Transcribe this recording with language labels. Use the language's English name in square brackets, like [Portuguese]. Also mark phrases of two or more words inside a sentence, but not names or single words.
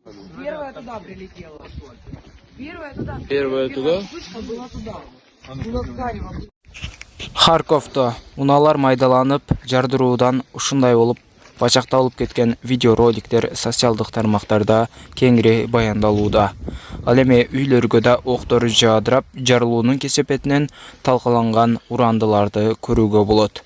[Russian] Первая туда прилетела. Первая туда. Первая туда? Вспышка была туда. Было зарево. [Kyrgyz] Харьковто уналар майдаланып, жардыруудан ушундай болуп бачакталып кеткен видеороликтер социалдык тармактарда кеңири баяндалууда. Ал эми үйлөргө да октор жаадырап, жарылуунун кесепетинен талкаланган урандыларды көрүүгө болот.